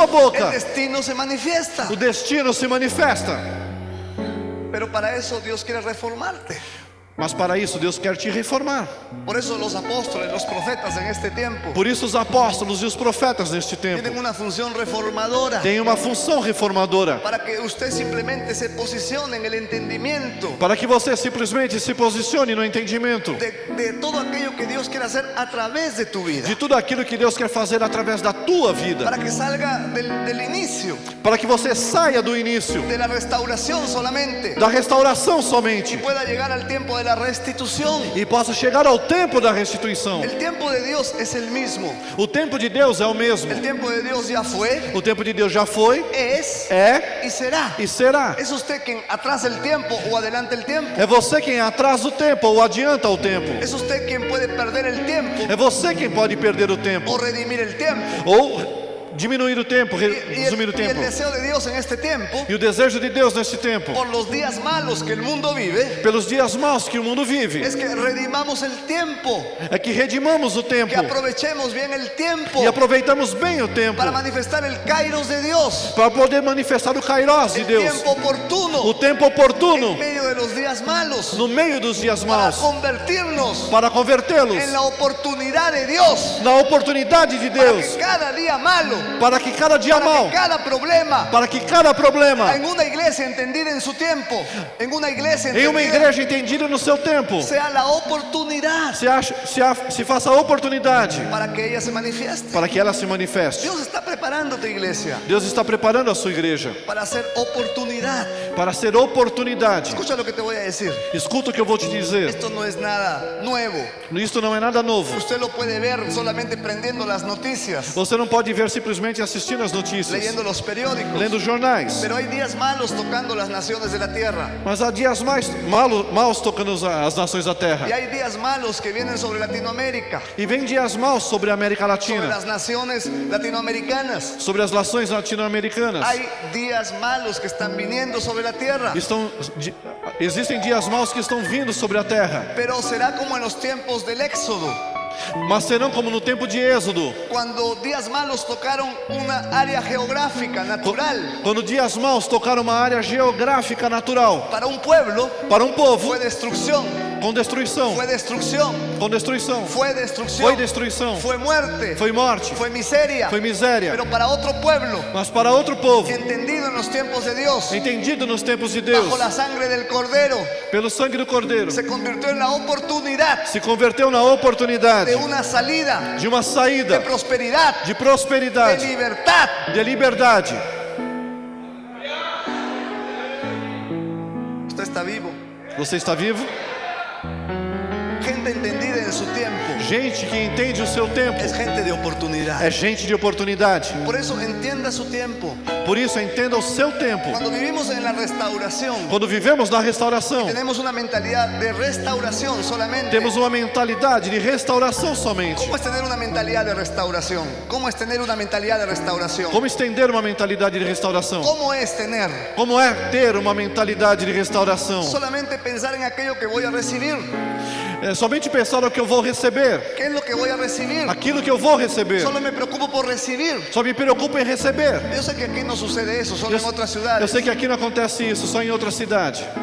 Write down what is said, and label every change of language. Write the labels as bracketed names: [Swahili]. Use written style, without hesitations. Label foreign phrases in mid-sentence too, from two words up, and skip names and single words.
[Spanish] el boca destino se manifiesta. [Portuguese] o destino se manifesta. [Spanish] Pero para eso Dios quiere reformarte. [Portuguese] Mas para isso Deus quer te reformar. [Spanish] Por eso los apóstoles, los profetas en este tiempo [Portuguese] Por isso os apóstolos e os profetas neste [Spanish] tienen [Portuguese] tempo [Spanish] una función reformadora. [Portuguese] têm uma função reformadora, [Spanish] Para que usted simplemente se posicione en el entendimiento [Portuguese] para que você simplesmente se posicione no entendimento [Spanish] de todo aquello que Dios quiere hacer a través de tu vida. [Portuguese] de tudo aquilo que Deus quer fazer através da tua vida, [Spanish] Para que salga del inicio, [Portuguese] para que você saia do início, [Spanish] de la restauración solamente, [Portuguese] da restauração [Spanish] y [Portuguese] somente, [Spanish] pueda llegar al tiempo de la restitución. [Portuguese] e possa chegar ao tempo da restituição. [Spanish] El tiempo de Dios es el mismo. [Portuguese] O tempo de Deus é o mesmo. [Spanish] El tiempo de Dios ya fue, [Portuguese] O tempo de Deus já foi, [Spanish] es [Portuguese] é [Spanish] y será. [Portuguese] e será. [Spanish] ¿Es usted quien atrasa el tiempo o adelanta el tiempo? [Portuguese] É você quem atrasa o tempo ou adianta o tempo. [Spanish] ¿Es usted quien puede perder el tiempo [Portuguese] É você quem pode perder o tempo [Spanish] o redimir el tiempo? [Portuguese] ou diminuir o tempo, resumir o [Spanish] Y el [Portuguese] tempo. [Spanish] deseo de Dios en este tiempo, [Portuguese] E o desejo de Deus neste tempo, [Spanish] por los días malos que el mundo vive, [Portuguese] pelos dias maus que o mundo vive, [Spanish] es que redimamos el tiempo, [Portuguese] é que redimamos o tempo [Spanish] que aprovechemos bien el tiempo [Portuguese] e aproveitamos bem o tempo [Spanish] para manifestar el kairos de Dios, [Portuguese] para poder manifestar o kairós de [Spanish] el [Portuguese] Deus, [Spanish] tiempo oportuno, [Portuguese] o tempo oportuno [Spanish] en medio de los días malos, [Portuguese] no meio dos dias [Spanish] para [Portuguese] maus, [Spanish] convertirnos [Portuguese] para convertê-los [Spanish] en la oportunidad de Dios, [Portuguese] na oportunidade de [Spanish] para [Portuguese] Deus, [Spanish] que cada día malo, [Portuguese] para que cada dia [Spanish] para [Portuguese] mau, [Spanish] que cada problema, [Portuguese] para que cada problema [Spanish] en una iglesia entendida en su tiempo, en una iglesia [Portuguese] em uma entendida, igreja entendida no seu tempo [Spanish] sea la oportunidad [Portuguese] se faça a oportunidade [Spanish] para que ella se manifieste. [Portuguese] para que ela se manifeste. [Spanish] Dios está preparando tu iglesia [Portuguese] Deus está preparando a sua igreja [Spanish] para hacer oportunidad. [Portuguese] para ser oportunidade. [Spanish] Escucha lo que te voy a decir. [Portuguese] Escuta o que eu vou te dizer. [Spanish] Esto no es nada nuevo. [Portuguese] Isso não é nada novo. [Spanish] Usted lo puede ver solamente prendiendo las noticias, [Portuguese] Você não pode ver simplesmente assistindo as notícias, [Spanish] leyendo los periódicos. [Portuguese] lendo os jornais. [Spanish] Pero hay días malos tocando las naciones de la tierra. [Portuguese] Mas há dias maus tocando as nações da terra. [Spanish] Y hay días malos que vienen sobre Latinoamérica, [Portuguese] E vem dias maus sobre a América [Spanish] sobre [Portuguese] Latina, [Spanish] las naciones latinoamericanas. [Portuguese] sobre as nações latino-americanas. [Spanish] Hay días malos que están viniendo sobre la tierra. [Portuguese] Existem dias maus que estão vindo sobre a terra, [Spanish] Pero será como en los tiempos del Éxodo, [Portuguese] mas serão como no tempo de Êxodo, [Spanish] cuando días malos tocaron una área geográfica natural. [Portuguese] quando dias maus tocaram uma área geográfica natural. [Spanish] Para un pueblo [Portuguese] Para um povo [Spanish] fue destrucción, [Portuguese] com destruição, [Spanish] fue destrucción, [Portuguese] com destruição, [Spanish] fue destrucción, [Portuguese] foi destruição, [Spanish] fue muerte, [Portuguese] foi morte, [Spanish] fue miseria. [Portuguese] foi miséria. [Spanish] Pero para otro pueblo, [Portuguese] Mas para outro povo, [Spanish] entendido en los tiempos de Dios, [Portuguese] entendido nos tempos de Deus, [Spanish] bajo la sangre del Cordero, [Portuguese] pelo sangue do Cordeiro, [Spanish] se convirtió en la oportunidad [Portuguese] se converteu na oportunidade [Spanish] de una salida, [Portuguese] de uma de saída, [Spanish] prosperidad, [Portuguese] de de prosperidade, [Spanish] libertad. [Portuguese] de liberdade. [Spanish] Usted está vivo. [Portuguese] Você está vivo? [Spanish] Gente entendida en su tiempo [Portuguese] Gente que entende o seu tempo [Spanish] es gente de oportunidad. [Portuguese] é gente de oportunidade. [Spanish] Por eso entienda su tiempo. [Portuguese] Por isso, entenda o seu tempo. [Spanish] Cuando vivimos en la restauración, [Portuguese] Quando vivemos na restauração, [Spanish] tenemos una mentalidad de restauración solamente. [Portuguese] temos uma mentalidade de restauração somente. [Spanish] ¿Cómo es tener una mentalidad de restauración? ¿Cómo es tener una mentalidad de restauración? [Portuguese] Como estender uma mentalidade de restauração? [Spanish] ¿Cómo es tener? [Portuguese] Como é ter uma mentalidade de restauração? [Spanish] Solamente pensar en aquello que voy a recibir. [Portuguese] É somente pensar no que eu vou receber, [Spanish] ¿Qué es lo que voy a recibir? [Portuguese] aquilo que eu vou receber. [Spanish] Solo me preocupo por recibir. [Portuguese] Só me preocupo em receber. [Spanish] Yo sé que aquí no sucede eso, solo en otras [Portuguese] Eu ciudades. sei que aqui não acontece isso, só em outra cidade.